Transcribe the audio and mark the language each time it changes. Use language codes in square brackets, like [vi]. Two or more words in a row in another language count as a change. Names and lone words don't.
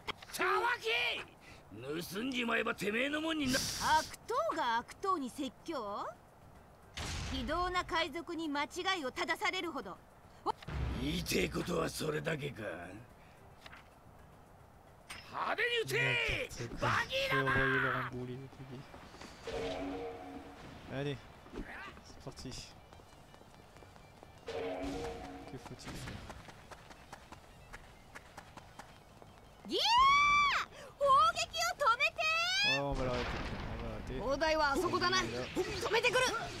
[ja] たわけ盗んじまえばてめえのもんにな。悪党が悪党に説教。非道な海賊に間違いを正されるほど。言いてえことはそれだけか。派手に撃てバギーだな。 [fr] Allez, c'est parti. Que faut-il faire? [ja] ギャー砲撃を止めて。 [fr] Oh, on va l'arrêter. On va l'arrêter. [ja] 砲台はあそこだな。止めてくる。